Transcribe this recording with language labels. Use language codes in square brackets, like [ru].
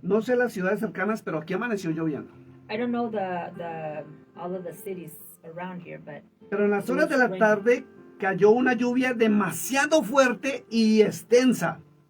[es] No sé las ciudades cercanas, pero aquí amaneció lloviendo. [en] I don't know all of the cities around here, but [es] Pero en las horas de la tarde cayó una lluvia demasiado fuerte y extensa.